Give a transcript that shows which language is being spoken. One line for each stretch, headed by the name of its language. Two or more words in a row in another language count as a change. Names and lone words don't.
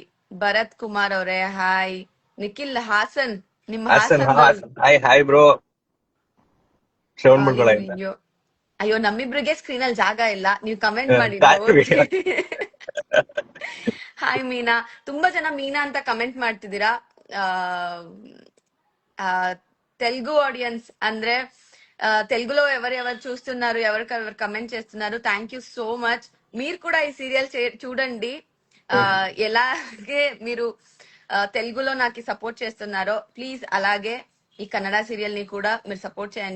Kannada: ಭರತ್ ಕುಮಾರ್ ಅವರೇ ಹಾಯ್. ನಿಖಿಲ್ ಹಾಸನ್, ನಿಮ್ಮ ಹಾಸನ್, ಹಾಸನ್ ಹಾಯ್ ಹಾಯ್ ಬ್ರೋ. ಶ್ರವಣ್ ಮುಳ್ಗೊಳದಿಂದ. ಅಯ್ಯೋ ಅಯ್ಯೋ, ನಮ್ಮಿಬ್ರಿಗೆ ಸ್ಕ್ರೀನ್ ಅಲ್ಲಿ ಜಾಗ ಇಲ್ಲ, ನೀವು ಕಮೆಂಟ್ ಮಾಡಿ ಕಾಯ್ತೀವಿ. ಹಾಯ್ ಮೀನಾ. ತುಂಬಾ ಜನ ಮೀನಾ ಅಂತ ಕಮೆಂಟ್ ಮಾಡ್ತಿದ್ದೀರಾ.
Telugu: ಆ ఆ, తెలుగు ఆడియన్స్ ಅಂದ್ರೆ తెలుగులో ఎవరెవరు చూస్తున్నారు, ఎవరికెవరు కమెంట్ చేస్తున్నారు,
English: thank you so much.
Telugu: మీరు కూడా ఈ సీరియల్ చూడండి. ఎలాగే మీరు తెలుగులో నాకు సపోర్ట్ చేస్తున్నారో ప్లీజ్ అలాగే ఈ కన్నడ సీరియల్ ని కూడా మీరు సపోర్ట్ చేయండి.